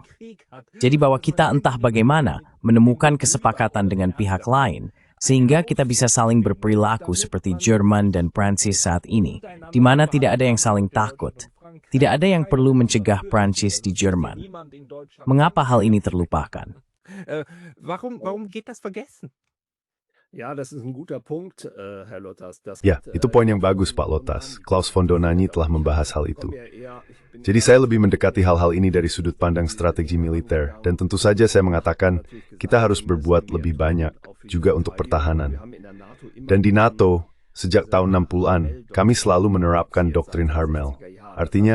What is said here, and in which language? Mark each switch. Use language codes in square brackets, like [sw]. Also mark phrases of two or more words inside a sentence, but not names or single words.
[id] Jadi bahwa kita entah bagaimana menemukan kesepakatan dengan pihak lain, sehingga kita bisa saling berperilaku seperti Jerman dan Prancis saat ini, di mana tidak ada yang saling takut. Tidak ada yang perlu mencegah Prancis di Jerman. Mengapa hal ini terlupakan? [de] Warum geht das vergessen? Ja, das ist ein guter Punkt, Herr Lotas. [id] Ya, itu poin yang bagus, Pak Lotas. Klaus von Donanyi telah membahas hal itu. Jadi saya lebih mendekati hal-hal ini dari sudut pandang strategi militer, dan tentu saja saya mengatakan kita harus berbuat lebih banyak, juga untuk pertahanan. Dan di NATO, sejak tahun 60-an, kami selalu menerapkan doktrin Harmel.